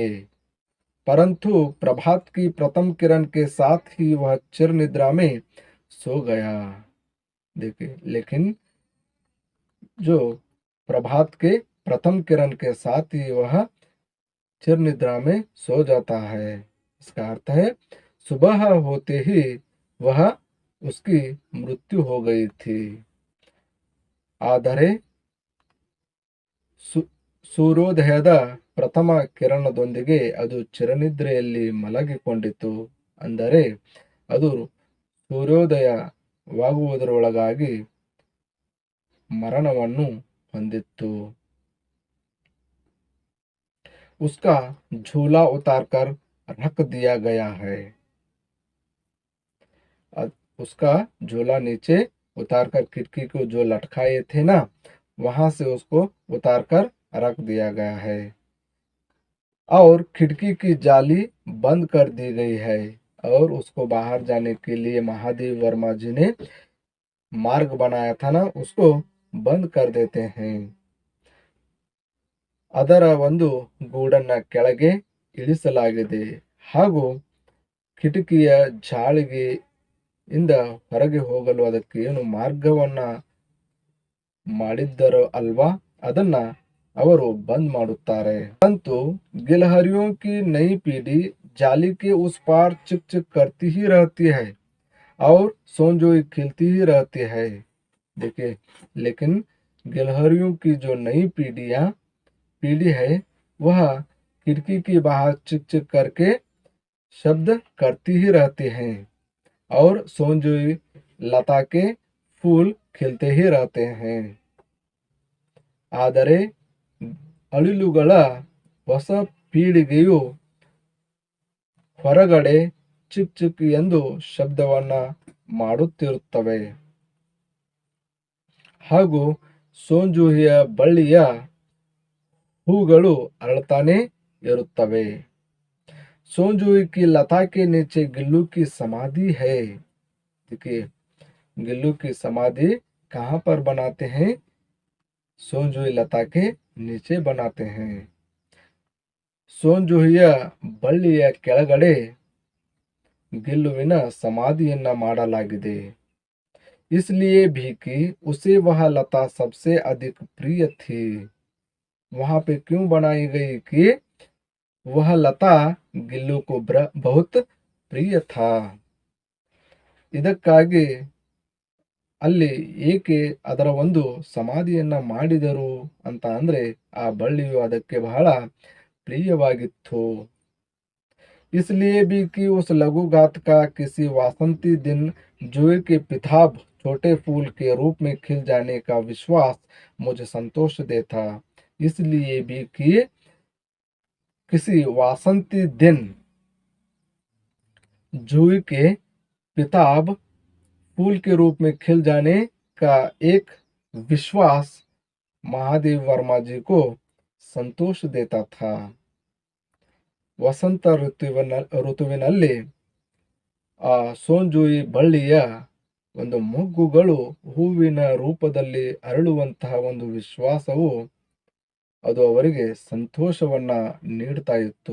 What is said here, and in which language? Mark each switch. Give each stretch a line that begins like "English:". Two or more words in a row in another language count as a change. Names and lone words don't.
Hindi: परंतु प्रभात की प्रथम किरण के साथ ही वह चिर निद्रा में सो गया. देखिए, लेकिन जो प्रभात के प्रथम किरण के साथ ही वह चिर निद्रा में सो जाता है. इसका अर्थ है सुबह होते ही वह उसकी मृत्यु हो गई थी.
Kannada: ಆದರೆ ಸೂರ್ಯೋದಯದ ಪ್ರಥಮ ಕಿರಣದೊಂದಿಗೆ ಅದು ಚಿರನಿದ್ರೆಯಲ್ಲಿ ಮಲಗಿಕೊಂಡಿತು. ಅಂದರೆ ಅದು ಸೂರ್ಯೋದಯವಾಗುವುದರೊಳಗಾಗಿ ಮರಣವನ್ನು ಹೊಂದಿತ್ತು.
Hindi: उसका झूला उतारकर रख दिया गया है. उसका झूला नीचे उतारकर खिड़की को जो लटकाए थे ना, वहां से उसको उतारकर रख दिया गया है. और खिड़की की जाली बंद कर दी गई है. और उसको बाहर जाने के लिए महादेव वर्मा जी ने मार्ग बनाया था ना, उसको बंद कर देते हैं.
Kannada: ಅದರ ಒಂದು ಗೂಡನ್ನ ಕೆಳಗೆ ಇಳಿಸಲಾಗಿದೆ ಹಾಗೂ ಕಿಟಕಿಯ ಜಾಳಿಗೆಯಿಂದ ಹೊರಗೆ ಹೋಗಲು ಅದಕ್ಕೆ ಏನು ಮಾರ್ಗವನ್ನ ಮಾಡಿದ್ದರೋ ಅಲ್ವಾ, ಅದನ್ನ ಅವರು ಬಂದ್ ಮಾಡುತ್ತಾರೆ.
Hindi: परंतु गिलहरियों की नई पीढ़ी जाली के उस पार चिक चिक करती ही रहती है और सोंजोई खिलती ही रहती है. देखिए, लेकिन गिलहरियों की जो नई पीढ़ी है वह खिड़की के बाहर चिक चिक करके शब्द करती ही रहती हैं और सोंजोई लता के फूल खिलते ही रहते हैं.
Kannada: ಆದರೆ ಅಳಿಲುಗಳ ಹೊಸ ಪೀಳಿಗೆಯು ಹೊರಗಡೆ ಚಿಕ್ ಚಿಕ್ ಎಂದು ಶಬ್ದವನ್ನ ಮಾಡುತ್ತಿರುತ್ತವೆ ಹಾಗೂ ಸೋಂಜುಹಿಯ ಬಳ್ಳಿಯ ಹೂಗಳು ಅರಳುತ್ತಾನೆ ಇರುತ್ತವೆ.
Hindi: सोंजुई की लता के नीचे गिल्लू की समाधि है. देखिए, गिल्लू की समाधि कहाँ पर बनाते हैं? सोंजुई लता के नीचे बनाते हैं.
Kannada: ಸೋಂಜುಹಿಯ ಬಳ್ಳಿಯ ಕೆಳಗಡೆ ಗಿಲ್ಲುವಿನ ಸಮಾಧಿಯನ್ನ ಮಾಡಲಾಗಿದೆ.
Hindi: इसलिए भी कि उसे वह लता सबसे अधिक प्रिय थी. वहां पे क्यों बनाई गई कि वह लता गिल्लू को बहुत प्रिय था.
Kannada: ಇದಕ್ಕಾಗಿ ಅಲ್ಲಿ ಏಕೆ ಅದರ ಒಂದು ಸಮಾಧಿಯನ್ನ ಮಾಡಿದರು ಅಂತ ಅಂದ್ರೆ ಆ ಬಳ್ಳಿಯು ಅದಕ್ಕೆ ಬಹಳ प्रियವಾಗಿತ್ತು.
Hindi: इसलिए भी कि उस लघु घात का किसी वासंती दिन जुए के पिताब छोटे फूल के रूप में खिल जाने का विश्वास मुझे संतोष देता. इसलिए भी कि किसी वासंती दिन जुए के पिताब फूल के रूप में खिल जाने का एक विश्वास महादेव वर्मा जी को संतोष देता था.
Kannada: ವಸಂತ ಋತುವಿನಲ್ಲಿ ಆ ಸೋಂಜುಯಿ ಬಳ್ಳಿಯ ಒಂದು ಮೊಗ್ಗುಗಳು ಹೂವಿನ ರೂಪದಲ್ಲಿ ಅರಳುವಂತಹ ಒಂದು ವಿಶ್ವಾಸವು ಅದು ಅವರಿಗೆ ಸಂತೋಷವನ್ನ ನೀಡ್ತಾ ಇತ್ತು.